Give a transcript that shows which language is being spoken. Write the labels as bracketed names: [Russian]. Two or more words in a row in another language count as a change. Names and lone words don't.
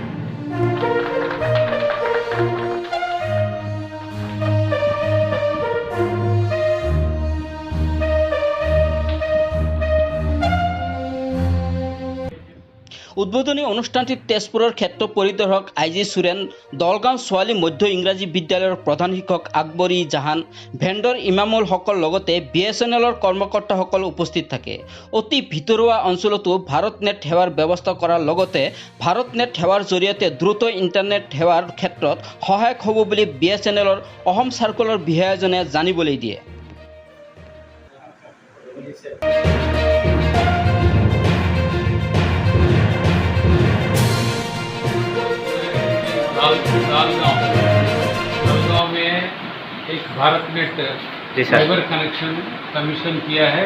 [Assamese] উদ্বোধনী অনুষ্ঠানটিত তেজপুৰৰ ক্ষেত্ৰ পৰিদৰ্শক IG সুৰেন, দলগাঁও ছোৱালী মধ্য ইংৰাজী বিদ্যালয়ৰ প্ৰধান শিক্ষক আকবৰী জাহান, ভেণ্ডৰ ইমামুল হকৰ লগতে BSNLৰ কৰ্মকৰ্তাসকল উপস্থিত থাকে। অতি ভিতৰুৱা অঞ্চলতো ভাৰতনেট সেৱাৰ ব্যৱস্থা কৰাৰ লগতে ভাৰতনেট সেৱাৰ জৰিয়তে দ্ৰুত ইণ্টাৰনেট সেৱাৰ ক্ষেত্ৰত সহায়ক হ'ব বুলি BSNLৰ অসম চাৰ্কলৰ বিষয়াজনে জানিবলৈ দিয়ে। [Hindi] दलगांव में एक भारतनेट फाइबर कनेक्शन कमीशन किया है।